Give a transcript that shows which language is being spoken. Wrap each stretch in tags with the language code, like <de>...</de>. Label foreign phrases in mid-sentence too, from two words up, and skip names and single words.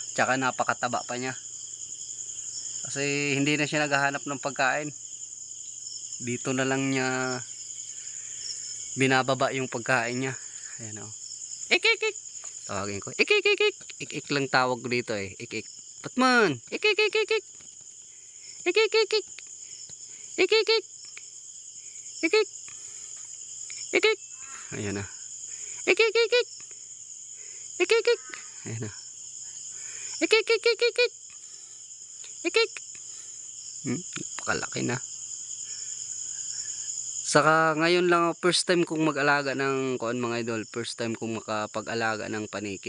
<tl>Tsaka napakataba pa niya. Kasi hindi na siya naghahanap ng pagkain. Dito na lang niya binababa yung pagkain niya. Ayan o. Ik. Tawagin ko. Ik. Ik lang tawag ko dito eh. Ik. Batman. Ik. Ik. Ik. Ayan na. Ik. Ik. Ayan na. Ik. Ik. Napakalaki na. Saka ngayon lang</tl> <en>first time</en> <tl>kong mag-alaga ng kuan mga idol,</tl> <en>first time</en> <tl>kong makapag-alaga ng paniki.</tl>